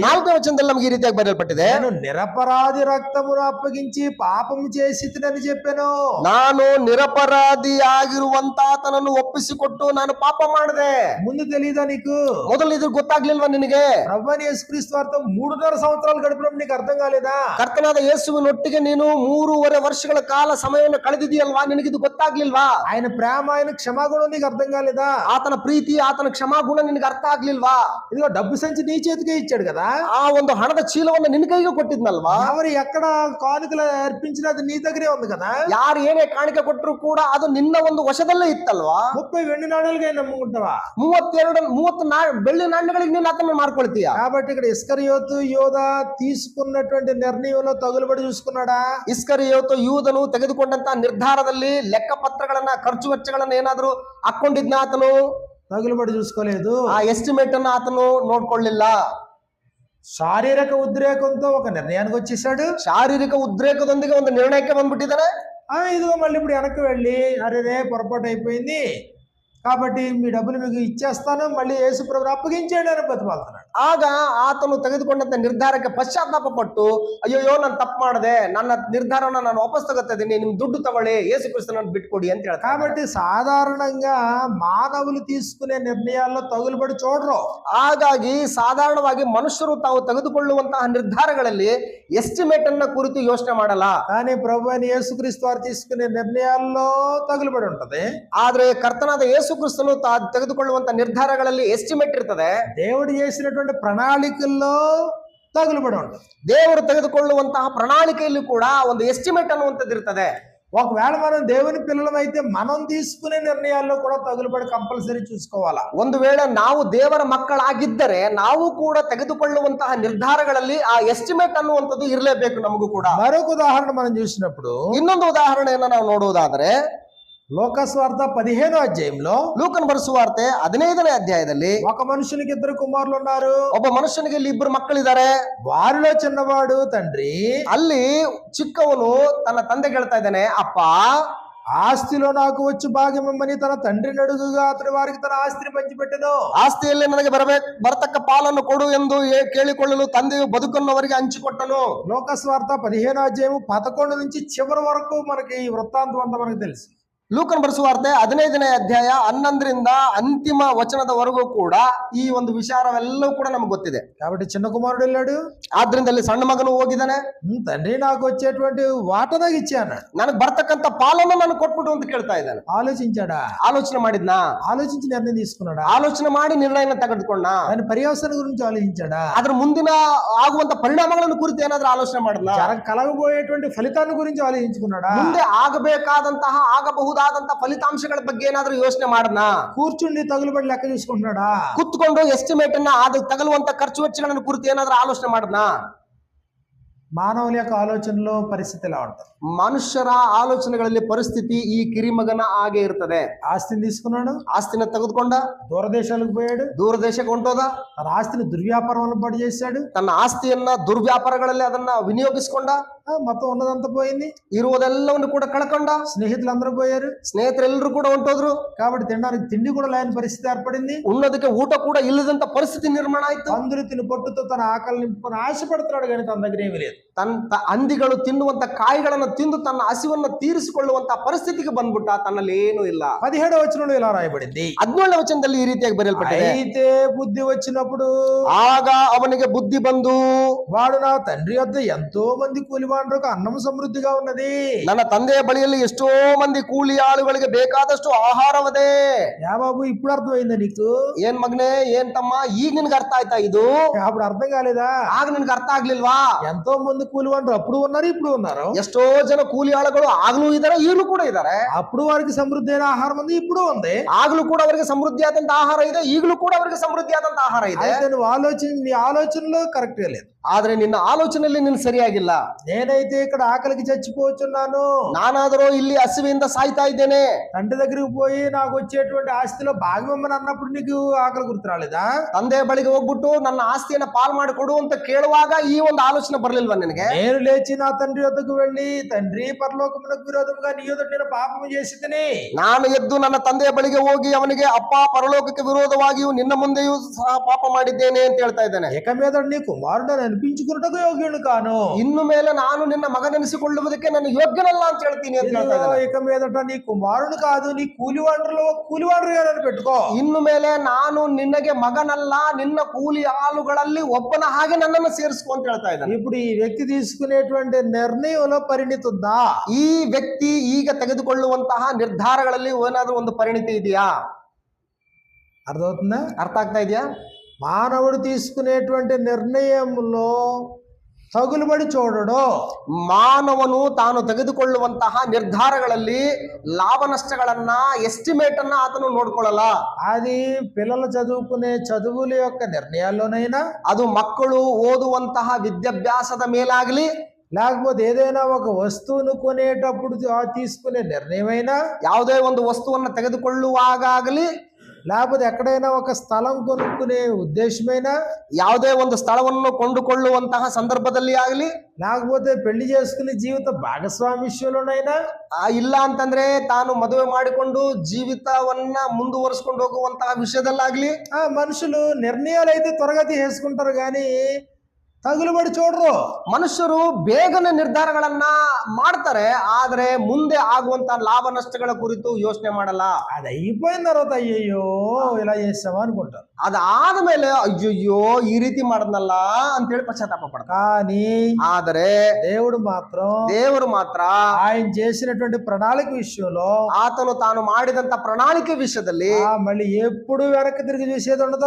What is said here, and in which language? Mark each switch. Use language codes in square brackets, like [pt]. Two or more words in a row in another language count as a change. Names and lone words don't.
[kn] 4ನೇ ವಚನದಲ್ಲಿ ನಮಗೆ ಈ ರೀತಿಯಾಗಿ ಬರೆಯಲ್ಪಟ್ಟಿದೆ. [te] నేను నిరపరాధి రక్తమును అప్పగించి పాపము చేసితినని చెప్పాను. [kn] ನಾನು ನಿರಪರಾಧಿಯಾಗಿರುವಂತಾತನನ್ನು ಒಪ್ಪಿಸಿಕೊಟ್ಟು ನಾನು ಪಾಪ ಮಾಡಿದೆ. [te] ముందు తెలియదా నీకు? [kn] ಮೊದಲು ಇದು ಗೊತ್ತಾಗ್ಲಿಲ್ವಾ ನಿನಗೆ? [te] ప్రభువైన యేసుక్రీస్తు వారితో 3.5 సంవత్సరాలు గడిపినప్పుడు నీకు అర్థం కాలేదా? [kn] ಕರ್ತನಾದ ಯೇಸುವಿನೊಟ್ಟಿಗೆ ನೀನು 3.5 ವರ್ಷಗಳ ಕಾಲ ಸಮಯವನ್ನು ಕಳೆದಿದೆಯಲ್ವಾ? ನಿನಗಿದು ಗೊತ್ತಾಗ್ಲಿಲ್ವಾ? [te] ఆయన ప్రేమ, ఆయన క్షమాగుణం నీకు అర్థం కాలేదా? [kn] ಆತನ ಪ್ರೀತಿ, ಆತನ ಕ್ಷಮಾಗುಣ ನಿನಗೆ ಅರ್ಥ ಆಗ್ಲಿಲ್ವಾ? [te] ఇదిగో డబ్బు సంచి నీ చేతికే ఇచ్చాడు కదా. [kn] ಆ ಒಂದು ಹಣದ ಚೀಲವನ್ನು ನಿನ್ನ ಕೈಗೆ ಕೊಟ್ಟಿದ್ನಲ್ವಾ? [te] ఎవరు ఎక్కడ కానుకలు అర్పించినా అది నీ దగ్గరే ఉంది కదా. [kn] ಯಾರು ಏನೇ ಕಾಣಿಕೆ ಕೊಟ್ಟರು ಕೂಡ ಅದು ನಿನ್ನ ಒಂದು ವಶದಲ್ಲೇ ಇತ್ತಲ್ವಾ? [te] 30 వెండి నాణాలుగా నమ్ముకుంటావా? [kn] 30 ಬೆಳ್ಳಿ ನಾಣ್ಯಗಳಿಗೆ ನೀನು ಆತನ ಮಾಡ್ಕೊಳ್ತೀಯ. [te] కాబట్టి ఇక్కడ ఇస్కరియోతు యోధ తీసుకున్నటువంటి నిర్ణయంలో తగులుబడి చూసుకున్నాడా? [kn] ಇಸ್ಕರಿಯೋತು ಯೂದನು ತೆಗೆದುಕೊಂಡಂತ ನಿರ್ಧಾರದಲ್ಲಿ ಲೆಕ್ಕ ಪತ್ರಗಳನ್ನ, ಖರ್ಚು ವೆಚ್ಚಗಳನ್ನ ಏನಾದ್ರೂ ಹಾಕೊಂಡಿದ್ನ ಆತನು? [te] తగులుబడి చూసుకోలేదు. [kn] ಆ ಎಸ್ಟಿಮೇಟ್ ಅನ್ನ ಆತನು ನೋಡ್ಕೊಳ್ಳಿಲ್ಲ. [te] శారీరక ఉద్రేకంతో ఒక నిర్ణయానికి వచ్చేసాడు. [kn] ಶಾರೀರಿಕ ಉದ್ರೇಕದೊಂದಿಗೆ ಒಂದು ನಿರ್ಣಯಕ್ಕೆ ಬಂದ್ಬಿಟ್ಟಿದ್ದಾನೆ. [te] ఇదిగో మళ్ళీ ఇప్పుడు వెనక్కి వెళ్ళి, అరే పొరపాటు అయిపోయింది కాబట్టి మీ డబ్బులు మీకు ఇచ్చేస్తాను, మళ్ళీ యేసు ప్రభువుని అప్పగించేయండి అని బతిమాలుతున్నాడు. [kn] ಆಗ ಆತನು ತೆಗೆದುಕೊಂಡಂತ ನಿರ್ಧಾರಕ್ಕೆ ಪಶ್ಚಾತ್ತಾಪ ಪಟ್ಟು, ಅಯ್ಯೋ ನಾನು ತಪ್ಪು ಮಾಡಿದೆ, ನನ್ನ ನಿರ್ಧಾರವನ್ನು ನಾನು ವಾಪಸ್ ತಗೋತಾ ಇದ್ದೀನಿ, ನಿಮ್ ದುಡ್ಡು ತಗೊಳ್ಳಿ, ಯೇಸು ಕ್ರಿಸ್ತನನ್ನು ಬಿಟ್ಕೊಡಿ ಅಂತ ಹೇಳ್ತಾರೆ. [te] కాబట్టి సాధారణంగా మానవులు తీసుకునే నిర్ణయాల్లో తగులుబడి చూడరు. [kn] ಹಾಗಾಗಿ ಸಾಧಾರಣವಾಗಿ ಮನುಷ್ಯರು ತಾವು ತೆಗೆದುಕೊಳ್ಳುವಂತಹ ನಿರ್ಧಾರಗಳಲ್ಲಿ ಎಸ್ಟಿಮೇಟ್ ಅನ್ನ ಕುರಿತು ಯೋಚನೆ ಮಾಡಲ್ಲ. [te] కానీ ప్రభువైన యేసుక్రీస్తు వారు తీసుకునే నిర్ణయాల్లో తగులుబడి ఉంటది. [kn] ಆದ್ರೆ ಕರ್ತನಾದ ಯೇಸು ಕ್ರಿಸ್ತನು ತೆಗೆದುಕೊಳ್ಳುವಂತ ನಿರ್ಧಾರಗಳಲ್ಲಿ ಎಸ್ಟಿಮೇಟ್ ಇರ್ತದೆ. [te] దేవుడు చేసినటువంటి ప్రణాళికల్లో తగులుబడి ఉంటుంది. [kn] ದೇವರು ತೆಗೆದುಕೊಳ್ಳುವಂತಹ ಪ್ರಣಾಳಿಕೆಯಲ್ಲಿ ಕೂಡ ಒಂದು ಎಸ್ಟಿಮೇಟ್ ಅನ್ನುವಂಥದ್ದು ಇರ್ತದೆ. [te] ఒకవేళ మనం దేవుని పిల్లలమైతే మనం తీసుకునే నిర్ణయాల్లో కూడా తగులుబడి కంపల్సరీ చూసుకోవాలా. [kn] ಒಂದು ವೇಳೆ ನಾವು ದೇವರ ಮಕ್ಕಳಾಗಿದ್ದರೆ ನಾವು ಕೂಡ ತೆಗೆದುಕೊಳ್ಳುವಂತಹ ನಿರ್ಧಾರಗಳಲ್ಲಿ ಆ ಎಸ್ಟಿಮೇಟ್ ಅನ್ನುವಂಥದ್ದು ಇರಲೇಬೇಕು ನಮಗೂ ಕೂಡ. [te] మరొక ఉదాహరణ మనం చూసినప్పుడు, [kn] ಇನ್ನೊಂದು ಉದಾಹರಣೆಯನ್ನು ನಾವು ನೋಡುವುದಾದರೆ, [te] లోకస్వార్త 15వ అధ్యాయంలో [kn] ಲೂಕನ ಬರೆಸುವಾರ್ತೆ 15ನೇ ಅಧ್ಯಾಯದಲ್ಲಿ [te] ఒక మనుషునికి ఇద్దరు కుమారులు ఉన్నారు. [kn] ಒಬ್ಬ ಮನುಷ್ಯನಿಗೆ ಇಲ್ಲಿ ಇಬ್ಬರು ಮಕ್ಕಳಿದ್ದಾರೆ. [te] వారిలో చిన్నవాడు తండ్రి [kn] ಅಲ್ಲಿ ಚಿಕ್ಕವನು ತನ್ನ ತಂದೆಗೆ ಹೇಳ್ತಾ ಇದ್ದಾನೆ, ಅಪ್ಪ [te] ఆస్తిలో నాకు వచ్చి భాగ్యం ఇమ్మని తన తండ్రిని అడుగుగా అతడు వారికి తన ఆస్తిని పంచిపెట్టెను. [kn] ಆಸ್ತಿಯಲ್ಲಿ ನನಗೆ ಬರತಕ್ಕ ಪಾಲನ್ನು ಕೊಡು ಎಂದು ಕೇಳಿಕೊಳ್ಳಲು ತಂದೆಯು ಬದುಕನ್ನು ಅವರಿಗೆ ಹಂಚಿಕೊಟ್ಟನು. [te] లోకస్వార్త 15వ అధ్యాయం 11 నుంచి చివరి వరకు మనకి ఈ వృత్తాంతం అంతా మనకు తెలుసు. [kn] ಲೂಕನ ಬರೆಸುವಾರ್ತೆ 15ನೇ ಅಧ್ಯಾಯ 11ರಿಂದ ಅಂತಿಮ ವಚನದವರೆಗೂ ಕೂಡ ಈ ಒಂದು ವಿಚಾರವೆಲ್ಲವೂ ಕೂಡ ನಮ್ಗೆ ಗೊತ್ತಿದೆ. [te] కాబట్టి చిన్న కుమారుడు వెళ్ళాడు. [kn] ಆದ್ರಿಂದ ಅಲ್ಲಿ ಸಣ್ಣ ಮಗನು ಹೋಗಿದ್ದಾನೆ. [te] తండ్రి నాకు వచ్చేటువంటి వాట నాకు ఇచ్చాను, [kn] ನನಗೆ ಬರ್ತಕ್ಕಂತ ಪಾಲನ್ನು ನಾನು ಕೊಟ್ಬಿಟ್ಟು ಅಂತ ಕೇಳ್ತಾ ಇದ್ದಾನೆ. [te] ఆలోచించాడా? [kn] ಆಲೋಚನೆ ಮಾಡಿದ್ನಾ? [te] ఆలోచించి నిర్ణయం తీసుకున్నాడా? [kn] ಆಲೋಚನೆ ಮಾಡಿ ನಿರ್ಣಯನ ತೆಗೆದುಕೊಂಡ. [te] దాని పర్యవసానం గురించి ఆలోచించాడా? [kn] ಅದ್ರ ಮುಂದಿನ ಆಗುವಂತ ಪರಿಣಾಮಗಳನ್ನು ಕುರಿತು ಏನಾದ್ರೂ ಆಲೋಚನೆ ಮಾಡಿದ್ನಾ? [te] కలగబోయేటువంటి ఫలితాన్ని గురించి ఆలోచించుకున్నాడా? [kn] ಮುಂದೆ ಆಗಬೇಕಾದಂತಹ ಆಗಬಹುದಾದಂತಹ ಫಲಿತಾಂಶಗಳ ಬಗ್ಗೆ ಏನಾದ್ರೂ ಯೋಚನೆ ಮಾಡದ್ನಾ? [te] కూర్చుండి తగులుబడి లెక్క చూసుకుంటున్నాడా? [kn] ಕುತ್ಕೊಂಡು ಎಸ್ಟಿಮೇಟ್ ಅನ್ನ ಅದು ತಗಲುವಂತ ಖರ್ಚು ವೆಚ್ಚಗಳನ್ನು ಕುರಿತು ಏನಾದ್ರೂ ಆಲೋಚನೆ ಮಾಡದ್ನಾ? [te] మానవుల యొక్క ఆలోచనలో పరిస్థితి ఎలా ఉంటుంది? [kn] ಮನುಷ್ಯರ ಆಲೋಚನೆಗಳಲ್ಲಿ ಪರಿಸ್ಥಿತಿ ಈ ಕಿರಿಮಗನ ಹಾಗೆ ಇರ್ತದೆ. [te] ఆస్తిని తీసుకున్నాడు, [kn] ಆಸ್ತಿನ ತೆಗೆದುಕೊಂಡ, [te] దూరదేశాలకు పోయాడు, [kn] ದೂರ ದೇಶಕ್ಕೆ ಹೊಂಟೋದ, [te] తన ఆస్తిని దుర్వ్యాపారంలో పడి చేశాడు, [kn] ತನ್ನ ಆಸ್ತಿಯನ್ನ ದುರ್ವ್ಯಾಪಾರಗಳಲ್ಲಿ ಅದನ್ನ ವಿನಿಯೋಗಿಸಿಕೊಂಡ, [te] మొత్తం ఉన్నదంతా పోయింది, [kn] ಇರುವುದೆಲ್ಲವನ್ನು ಕೂಡ ಕಳ್ಕೊಂಡ, [te] స్నేహితులందరూ పోయారు, [kn] ಸ್ನೇಹಿತರೆಲ್ಲರೂ ಕೂಡ ಹೊಂಟೋದ್ರು. [te] కాబట్టి తినడానికి తిండి కూడా లేని పరిస్థితి ఏర్పడింది, [kn] ಉಣ್ಣೋದಕ್ಕೆ ಊಟ ಕೂಡ ಇಲ್ಲದಂತ ಪರಿಸ್ಥಿತಿ ನಿರ್ಮಾಣ ಆಯ್ತು. [te] అందరూ తిని పొట్టుతో తన ఆకలి నింపుకొని ఆశపడుతున్నాడు కానీ తన దగ్గర ఏమీ లేదు. [kn] ಹಂದಿಗಳು ತಿನ್ನುವಂತ ಕಾಯಿಗಳನ್ನು ತಿಂದು ತನ್ನ ಹಸಿವನ್ನ ತೀರಿಸಿಕೊಳ್ಳುವಂತ ಪರಿಸ್ಥಿತಿಗೆ ಬಂದ್ಬಿಟ್ಟ. ತನ್ನಲ್ಲಿ ಏನೂ ಇಲ್ಲ. [te] 17వ వచనంలో ఇలా రాయబడింది. [kn] 17ನೇ ವಚನದಲ್ಲಿ ಈ ರೀತಿಯಾಗಿ ಬರೆಯಲ್ಪಟ್ಟಿದೆ. [te] అయితే బుద్ధి వచ్చినప్పుడు [kn] ಆಗ ಅವನಿಗೆ ಬುದ್ಧಿ ಬಂದು, [te] వాడు నా తండ్రి వద్ద ఎంతో మంది కూలివాండ్రకు అన్నం సమృద్ధిగా ఉన్నది, [kn] ನನ್ನ ತಂದೆಯ ಬಳಿಯಲ್ಲಿ ಎಷ್ಟೋ ಮಂದಿ ಕೂಲಿ ಆಳುಗಳಿಗೆ ಬೇಕಾದಷ್ಟು ಆಹಾರವದೆ. [te] యా బాబు ఇప్పుడు అర్థమైందా నీకు? [kn] ಏನ್ ಮಗನೇ, ಏನ್ ತಮ್ಮ, ಈಗ ನಿನ್ಗೆ ಅರ್ಥ ಆಯ್ತಾ ಇದು? [te] అప్పుడు అర్థం కాలేదా? [kn] ಆಗ ನಿನ್ಗೆ ಅರ್ಥ ಆಗ್ಲಿಲ್ವಾ? [te] ఎంతో మంది కూలివాండ్రు అప్పుడు ఉన్నారు, ఇప్పుడు ఉన్నారు. [kn] ಎಷ್ಟೋ ಜನ ಕೂಲಿ ಆಳುಗಳು ಆಗ್ಲೂ ಇದಾರೆ, ಈಗಲೂ ಕೂಡ ಇದಾರೆ. [te] అప్పుడు వారికి సమృద్ధి అయిన ఆహారం ఉంది, ఇప్పుడు ఉంది. [kn] ಆಗ್ಲೂ ಕೂಡ ಅವರಿಗೆ ಸಮೃದ್ಧಿ ಆದಂತ ಆಹಾರ ಇದೆ, ಈಗಲೂ ಕೂಡ ಅವರಿಗೆ ಸಮೃದ್ಧಿ ಆದಂತ ಆಹಾರ ಇದೆ. [te] అయితే నువ్వు నీ ఆలోచనలో కరెక్ట్ గా లేదు. [kn] ಆದ್ರೆ ನಿನ್ನ ಆಲೋಚನೆಯಲ್ಲಿ ನೀನು ಸರಿಯಾಗಿಲ್ಲ. [te] నేనైతే ఇక్కడ ఆకలికి చచ్చిపోతున్నాను, [kn] ನಾನಾದರೂ ಇಲ್ಲಿ ಹಸಿವೆಯಿಂದ ಸಾಯ್ತಾ ಇದ್ದೇನೆ. [te] తండ్రి దగ్గరికి పోయి నాకు వచ్చేటువంటి ఆస్తిలో భాగం ఇమ్మని అన్నప్పుడు నీకు ఆకలి గుర్తు రాలేదా? [kn] ತಂದೆ ಬಳಿಗೆ ಹೋಗ್ಬಿಟ್ಟು ನನ್ನ ಆಸ್ತಿಯನ್ನ ಪಾಲ್ ಮಾಡಿಕೊಡು ಅಂತ ಕೇಳುವಾಗ ಈ ಒಂದು ಆಲೋಚನೆ ಬರ್ಲಿಲ್ವಾ ನಿನಗೆ? [te] నేను లేచి నా తండ్రి వద్దకు వెళ్ళి, తండ్రి పరలోకమునకు విరోధముగా నీ ఎదుట నేను పాపము చేసితిని. [kn] ನಾನು ಎದ್ದು ನನ್ನ ತಂದೆಯ ಬಳಿಗೆ ಹೋಗಿ ಅವನಿಗೆ, ಅಪ್ಪ, ಪರಲೋಕಕ್ಕೆ ವಿರೋಧವಾಗಿಯೂ ನಿನ್ನ ಮುಂದೆಯೂ ಸಹ ಪಾಪ ಮಾಡಿದ್ದೇನೆ ಅಂತ ಹೇಳ್ತಾ ಇದ್ದೇನೆ. [te] ఇక మీద నీ కుమారుడు అనిపించుకున్నటకు యోగ్యుడు కాను, [kn] ಇನ್ನು ಮೇಲೆ ನಾನು ನಿನ್ನ ಮಗನೆನಿಸಿಕೊಳ್ಳುವುದಕ್ಕೆ ನಾನು ಯೋಗ್ಯನಲ್ಲ ಅಂತ ಹೇಳ್ತೀನಿ ಅಂತ ಹೇಳ್ತಾ ಇದ್ದಾನೆ. [te] ఇక మీదట నీ కుమారుడు కాదు, నీ కూలివాండ్రుగా నన్ను పెట్టుకో. [kn] ಇನ್ನು ಮೇಲೆ ನಾನು ನಿನಗೆ ಮಗನಲ್ಲ, ನಿನ್ನ ಕೂಲಿ ಆಳುಗಳಲ್ಲಿ ಒಬ್ಬನ ಹಾಗೆ ನನ್ನನ್ನು ಸೇರಿಸ್ಕೊ ಅಂತ ಹೇಳ್ತಾ ಇದ್ದಾನೆ. [te] ఇప్పుడు ఈ వ్యక్తి తీసుకునేటువంటి నిర్ణయంలో పరిణితి ఉందా? [kn] ಈ ವ್ಯಕ್ತಿ ಈಗ ತೆಗೆದುಕೊಳ್ಳುವಂತಹ ನಿರ್ಧಾರಗಳಲ್ಲಿ ಏನಾದ್ರೂ ಒಂದು ಪರಿಣಿತಿ ಇದೆಯಾ? [te] అర్థమవుతుందా? [kn] ಅರ್ಥ ಆಗ್ತಾ ಇದೆಯಾ? [te] మానవుడు తీసుకునేటువంటి నిర్ణయంలో తగులుబడి చూడడు. [kn] ಮಾನವನು ತಾನು ತೆಗೆದುಕೊಳ್ಳುವಂತಹ ನಿರ್ಧಾರಗಳಲ್ಲಿ ಲಾಭ ನಷ್ಟಗಳನ್ನ, ಎಸ್ಟಿಮೇಟ್ ಅನ್ನ ಆತನು ನೋಡ್ಕೊಳ್ಳಲ್ಲ. [te] అది పిల్లలు చదువుకునే చదువుల యొక్క నిర్ణయాల్లోనైనా, [kn] ಅದು ಮಕ್ಕಳು ಓದುವಂತಹ ವಿದ್ಯಾಭ್ಯಾಸದ ಮೇಲಾಗ್ಲಿ, [te] లేకపోతే ఏదైనా ఒక వస్తువును కొనేటప్పుడు తీసుకునే నిర్ణయమైనా, [kn] ಯಾವುದೇ ಒಂದು ವಸ್ತುವನ್ನು ತೆಗೆದುಕೊಳ್ಳುವಾಗಲಿ, [te] లేకపోతే ఎక్కడైనా ఒక స్థలం కొనుక్కునే ఉద్దేశమైనా, [kn] ಯಾವುದೇ ಒಂದು ಸ್ಥಳವನ್ನು ಕೊಂಡುಕೊಳ್ಳುವಂತಹ ಸಂದರ್ಭದಲ್ಲಿ ಆಗಲಿ, [te] లేకపోతే పెళ్లి చేసుకునే జీవిత భాగస్వామ్యంలోనైనా, [kn] ಇಲ್ಲ ಅಂತಂದ್ರೆ ತಾನು ಮದುವೆ ಮಾಡಿಕೊಂಡು ಜೀವಿತವನ್ನ ಮುಂದುವರಿಸಿಕೊಂಡು ಹೋಗುವಂತಹ ವಿಷಯದಲ್ಲಾಗ್ಲಿ, [te] మనుషులు నిర్ణయాలు అయితే త్వరగా తీసుకుంటారు కానీ తగులుబడి చూడరు. [kn] ಮನುಷ್ಯರು ಬೇಗನೆ ನಿರ್ಧಾರಗಳನ್ನ ಮಾಡ್ತಾರೆ, ಆದ್ರೆ ಮುಂದೆ ಆಗುವಂತ ಲಾಭ ನಷ್ಟಗಳ ಕುರಿತು ಯೋಚನೆ ಮಾಡಲ್ಲ. [te] అది అయిపోయిన తర్వాత అయ్యయ్యో ఇలా చేసావా అనుకుంటారు. [kn] ಅದಾದ ಮೇಲೆ ಅಯ್ಯಯ್ಯೋ ಈ ರೀತಿ ಮಾಡದ್ನಲ್ಲ ಅಂತೇಳಿ ಪಶ್ಚಾತ್ತಾಪ ಪಡ್ತಾರೆ. [te] కానీ [kn] ಆದರೆ [te] దేవుడు [kn] ಮಾತ್ರ [te] ఆయన చేసినటువంటి ప్రణాళిక విషయంలో, [kn] ಆತನು ತಾನು ಮಾಡಿದಂತ ಪ್ರಣಾಳಿಕೆ ವಿಷಯದಲ್ಲಿ [te] మళ్ళీ ఎప్పుడు వెనక్కి తిరిగి చూసేది ఉండదు.